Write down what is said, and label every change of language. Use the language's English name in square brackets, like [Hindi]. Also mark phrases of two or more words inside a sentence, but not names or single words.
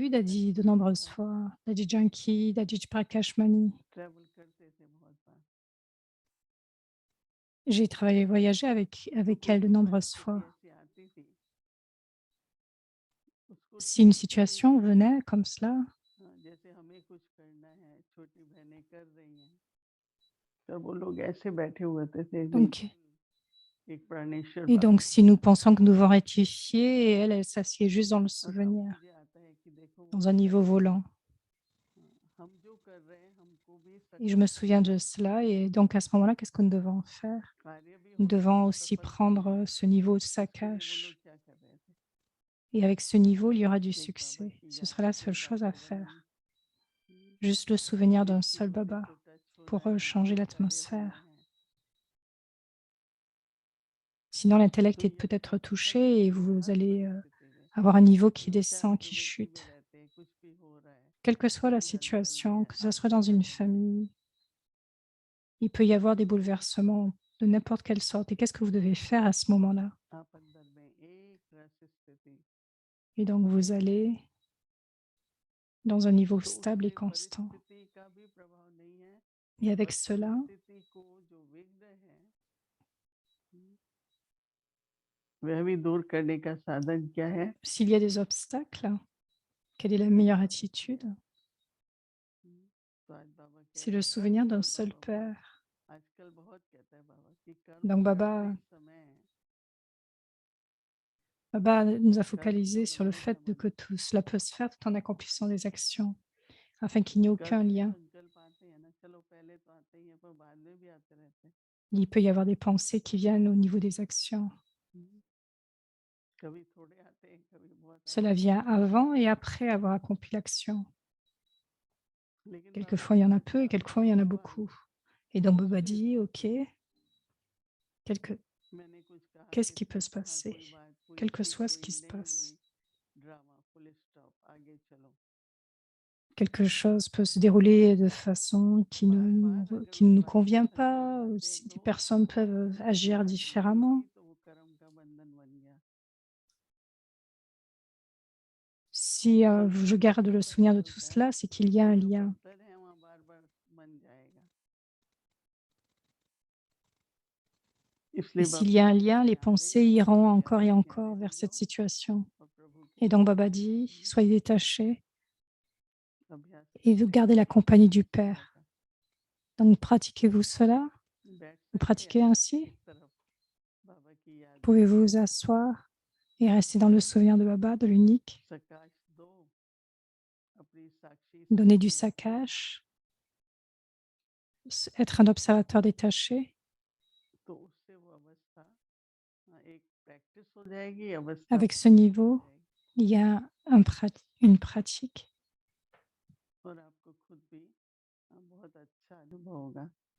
[French] vu Dadi de [Hindi] दादी कई [French] nombreuses [Hindi] बार [French] fois, Dadi Janki, Dadi Prakashmani. [Hindi] ट्रैवल करते थे बहुत बार, [French] J'ai voyagé [Hindi] तो [French] avec [Hindi] कोई [French] elle de [Hindi] भी [French] nombreuses [Hindi] परिस्थिति [French] fois. [Hindi] ऐसी आती थी, उसको [French] Si une [Hindi] सोचते थे [French] situation [Hindi] कि [French] venait comme cela, [Hindi] हाँ, जैसे हमें कुछ करना है, छोटी बहनें कर रही हैं, तब वो लोग ऐसे बैठे हुए थे [French] donc, [Hindi] बिल्कुल एक प्राणेश्वर [French] et [Hindi] बाप [French] donc [Hindi] की [French] si nous [Hindi] तरह। [French] pensons que nous devons rectifier, et elle s'assied juste dans le [Hindi] और अब [French] souvenir, [Hindi] मुझे आता है कि देखो वो [French] dans un niveau volant. [Hindi] हम जो कर रहे हैं हमको भी [French] Et je me [Hindi] सक्सेस [French] souviens de cela. Et donc, à ce moment-là, qu'est-ce que nous devons faire? [Hindi] कार्य भी [French] Nous [Hindi] होना [French] devons [Hindi] है, [French] aussi [Hindi] सफलता भी [French] prendre [Hindi] है। [French] ce niveau de [Hindi] तो उसके लिए वो लोग [French] Sakash. [Hindi] क्या कर रहे थे, [French] Et avec ce niveau, il y aura du [Hindi] एक बाबा [French] succès. [Hindi] की [French] Ce [Hindi] याद, [French] sera la seule [Hindi] एक [French] chose à [Hindi] वातावरण, [French] faire. Juste le souvenir d'un [Hindi] किसी [French] seul [Hindi] मुझे [French] Baba [Hindi] तो टच होना [French] pour [Hindi] है, [French] changer [Hindi] कोई कार्य होना [French] l'atmosphère. [Hindi] है, [French] Sinon, [Hindi] तो [French] l'intellect est [Hindi] ये [French] peut-être [Hindi] सब [French] touché et vous [Hindi] हर [French] allez [Hindi] परिस्थिति में, [French] avoir un niveau qui [Hindi] चाहे आप [French] descend, qui [Hindi] ड्यूएल्टी में [French] chute. [Hindi] रहते हैं, कुछ भी हो रहा है, [French] Quelle que soit la [Hindi] कहीं हलचल [French] situation, [Hindi] है, [French] que ce soit dans [Hindi] आंदोलन [French] une [Hindi] है, [French] famille, il peut y avoir des bouleversements de n'importe quelle sorte. Et qu'est-ce que vous devez faire à ce moment-là? [Hindi] आप अंदर में एक रस स्थिति, [French] Et donc, vous allez dans un niveau [Hindi] तो [French] stable et [Hindi] उससे [French] constant. [Hindi] परिस्थिति का भी प्रभाव नहीं है, [French] Et avec [Hindi] और [French] cela, [Hindi] परिस्थिति को जो विघ्न है, वह भी दूर करने का साधन क्या है? [French] S'il y a des obstacles, quelle est la meilleure attitude? [Hindi] तो आज बाबा कह [French] C'est [Hindi] रहे [French] le [Hindi] हैं कर [French] souvenir d'un [Hindi] छोड़ [French] seul [Hindi] बाबा बोल। [French] Père. [Hindi] आजकल बहुत कहता है बाबा कि कर [French] Donc [Hindi] छोड़ अभी [French] Baba, [Hindi] समय है। [French] Baba nous a [Hindi] कर [French] focalisé [Hindi] छोड़ [French] sur le [Hindi] अभी [French] fait de [Hindi] समय [French] que [Hindi] है। [French] tout cela peut se faire tout en accomplissant des actions, afin qu'il n'y ait [Hindi] कल [French] aucun [Hindi] से [French] lien. [Hindi] संकल्प आते हैं ना, चलो पहले तो आते ही है पर बाद में भी आते रहते हैं। [French] Il peut y avoir des pensées qui viennent au niveau des actions. [Hindi] हम्म, कभी थोड़े आते हैं, कभी बहुत [French] Cela [Hindi] आते हैं। [French] vient avant et après avoir accompli l'action. [Hindi] लेकिन बाबा [French] Quelquefois, il y en a [Hindi] कहते [French] peu et [Hindi] साफ [French] quelquefois, il y [Hindi] साफ [French] en a [Hindi] बाबा [French] beaucoup. Et donc Baba [Hindi] उसके [French] dit, [Hindi] बाद [French] OK, quelque- [Hindi] मैंने कुछ कहा, [French] qu'est-ce qui [Hindi] किसने [French] peut se [Hindi] कहा, [French] passer, [Hindi] कोई बात [French] quel [Hindi] पूरी [French] que [Hindi] की [French] soit ce [Hindi] कोई [French] qui se [Hindi] नहीं [French] passe. [Hindi] हुई, ड्रामा [English] full stop, [Hindi] आगे चलो। [French] Quelque chose peut se dérouler de façon [Hindi] बार बार अगर [French] qui ne [Hindi] उस [French] nous [Hindi] बात के [French] convient [Hindi] संकल्प [French] pas, ou [Hindi] आते हैं [French] si des [Hindi] तो [French] personnes peuvent [Hindi] वो [French] agir [Hindi] बात नहीं [French] différemment. [Hindi] हुई तो वो कर्म का बंधन बन गया। [French] Si je [Hindi] संकल्प [French] garde [Hindi] किसका [French] le souvenir [Hindi] पहले [French] de tout [Hindi] होता है? [French] cela, c'est qu'il y a [Hindi] वो [French] un [Hindi] जो [French] lien. [Hindi] बंधन है वहाँ बार बार बन जाएगा। [French] Et [Hindi] इसलिए [French] s'il [Hindi] बाबा [French] y a un [Hindi] कहते [French] lien, [Hindi] हैं [French] les [Hindi] ध्यान दे, [French] pensées iront [Hindi] अपने [French] encore [Hindi] ज्ञान [French] et [Hindi] में [French] encore [Hindi] गहरे [French] vers [Hindi] हो [French] cette [Hindi] जाओ [French] situation. [Hindi] और प्रभु के [French] Et donc [Hindi] साथ [French] Baba dit, soyez détachés [Hindi] अभ्यास [French] et vous [Hindi] करते [French] gardez [Hindi] रहो [French] la [Hindi] बाबा [French] compagnie [Hindi] की [French] du [Hindi] सेवा [French] Père. [Hindi] का। [French] Donc pratiquez-vous cela? [Hindi] बैठ [French] Vous [Hindi] सकते हैं [French] pratiquez [Hindi] आप [French] ainsi? [Hindi] एक तरफ बाबा की याद में, [French] Pouvez-vous vous asseoir et rester dans le souvenir de Baba, de l'unique? [Hindi] प्रकाश दो, अपनी साक्षी [French] Donner du [Hindi] स्थिति रखो, [French] saccage, être un observateur détaché. [Hindi] तो उससे वो अवस्था एक प्रैक्टिस हो जाएगी, अवस्था [French] Avec ce [Hindi] प्रैक्टिस हो [French] niveau, [Hindi] जाएगी [French] il y a une pratique. [Hindi] और आपको खुद भी बहुत अच्छा अनुभव होगा।